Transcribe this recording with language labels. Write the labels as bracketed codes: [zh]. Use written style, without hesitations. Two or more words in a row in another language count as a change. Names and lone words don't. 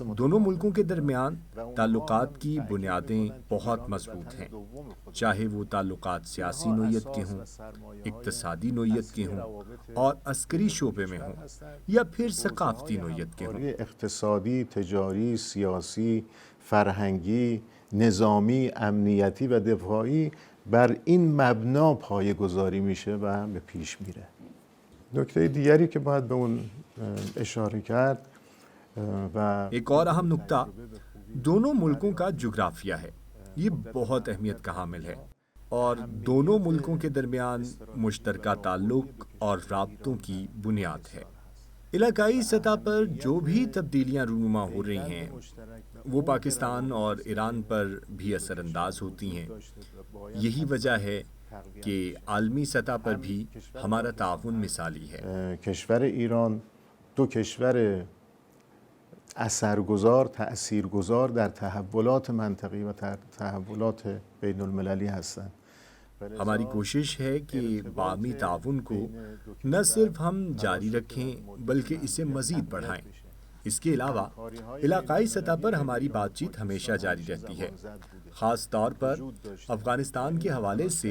[ur] دونوں ملکوں کے درمیان تعلقات کی بنیادیں بہت مضبوط ہیں، چاہے وہ تعلقات سیاسی نوعیت کے ہوں، اقتصادی نوعیت کے ہوں اور عسکری شعبے میں ہوں یا پھر ثقافتی نوعیت کے ہوں. [fa] اقتصادی، تجاری، سیاسی، فرهنگی، نظامی، امنیتی و دفاعی بر این مبنا پایه گذاری میشه و به پیش میره. نکته دیگری که باید به اون اشاره کرد و [ur] ایک اور اہم نکتہ دونوں ملکوں کا جغرافیہ ہے. یہ بہت اہمیت کا حامل ہے اور دونوں ملکوں کے درمیان مشترکہ تعلق اور رابطوں کی بنیاد ہے. علاقائی سطح پر جو بھی تبدیلیاں رونما ہو رہی ہیں وہ پاکستان اور ایران پر بھی اثر انداز ہوتی ہیں. یہی وجہ ہے کہ عالمی سطح پر بھی ہمارا تعاون مثالی ہے. [fa] کشور ایران دو کشور اثرگذار، تأثیرگذار در تحولات منطقی و تحولات بین المللی هستند. [ur] ہماری کوشش ہے کہ باہمی تعاون کو نہ صرف ہم جاری رکھیں بلکہ اسے مزید بڑھائیں. اس کے علاوہ علاقائی سطح پر ہماری بات چیت ہمیشہ جاری رہتی ہے، خاص طور پر افغانستان کے حوالے سے.